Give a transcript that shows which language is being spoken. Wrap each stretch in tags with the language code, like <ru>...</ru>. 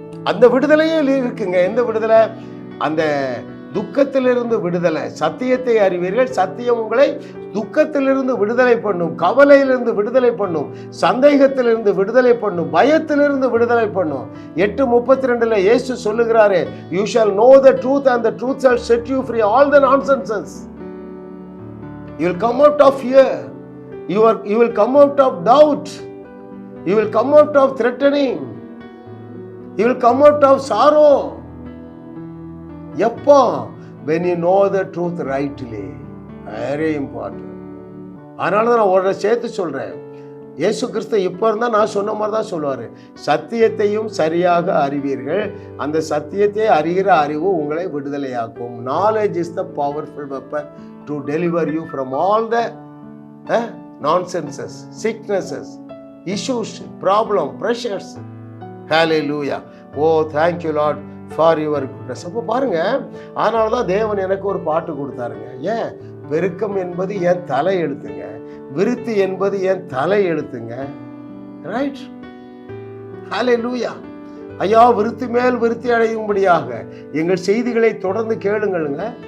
<ta>அந்த விடுதலையில் இருக்குங்க. எந்த விடுதலை? அந்த துக்கத்திலிருந்து விடுதலை. சத்தியத்தை அறிவீர்கள், சத்தியம் உங்களை துக்கத்திலிருந்து விடுதலை பண்ணும், கவலையிலிருந்து விடுதலை பண்ணும், சந்தேகத்திலிருந்து விடுதலை பண்ணும், பயத்திலிருந்து விடுதலை பண்ணும்.</ta> <en>8:32</en> <ta>இயேசு சொல்லுகிறாரே,</ta> <en>you shall know the truth and the truth shall set you free all the nonsenses. You will come out of fear, you will come out of doubt, you will come out of threatening, you will come out of sorrow.</en> <ta>எப்போ?</ta> <en>when you know the truth rightly. very important.</en> <ta>அதனால தான் நான் ஒரு சேர்த்து சொல்றேன், இயேசு கிறிஸ்து இப்போ இருந்தால் நான் சொன்ன மாதிரி தான் சொல்லுவார், சத்தியத்தையும் சரியாக அறிவீர்கள், அந்த சத்தியத்தை அறிகிற அறிவு உங்களை விடுதலையாக்கும்.</ta> <en>knowledge is the powerful weapon to deliver you from all the nonsenses, sicknesses, issues, problem, pressures. Hallelujah. Oh, thank you Lord for your goodness.</en> <ta>அப்போ பாருங்க, அதனால தான் தேவன் எனக்கு ஒரு பாட்டு கொடுத்தாருங்க. ஏன்? பெருக்கம் என்பது என் தலை எழுத்துங்க, விருத்தி என்பது என் தலை எழுத்துங்க. ரைட்? ஹல்லேலூயா. ஐயா, விருத்தி மேல் விருத்தி அடையும்படியாக எங்கள் செய்திகளை தொடர்ந்து கேளுங்களுங்க.</ta>